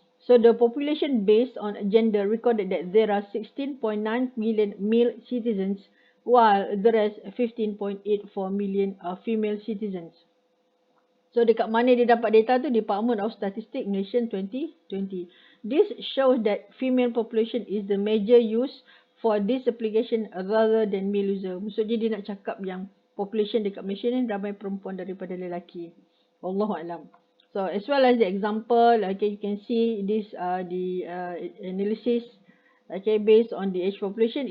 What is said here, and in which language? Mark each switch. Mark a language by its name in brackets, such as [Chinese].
[English] So the population based on gender recorded that there are 16.9 million male citizens, while the rest 15.84 million are female citizens. [Malay] So dekat mana dia dapat data tu? Department of Statistics Malaysia 2020. [English] This shows that female population is the major use for this application rather than male user. [Malay] Maksudnya dia nak cakap yang population dekat Malaysia ni ramai perempuan daripada lelaki. Wallahualam. [English] So as well as the example, okay, you can see this the analysis, okay, based on the age population.